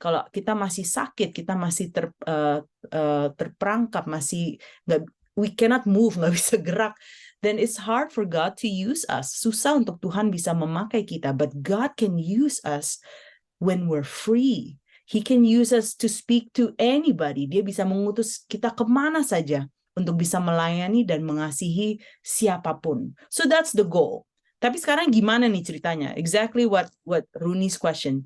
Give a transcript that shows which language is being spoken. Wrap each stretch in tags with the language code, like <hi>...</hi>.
<id>Kalau kita masih sakit, kita masih terperangkap, masih</id> <en>we cannot move,</en> <id>nggak bisa gerak,</id> <en>then it's hard for God to use us.</en> <id>Susah untuk Tuhan bisa memakai kita,</id> <en>but God can use us when we're free. He can use us to speak to anybody.</en> <id>Dia bisa mengutus kita kemana saja untuk bisa melayani dan mengasihi siapapun.</id> <en>So that's the goal.</en> <id>Tapi sekarang gimana nih ceritanya?</id> <en>Exactly what Rooney's question.</en>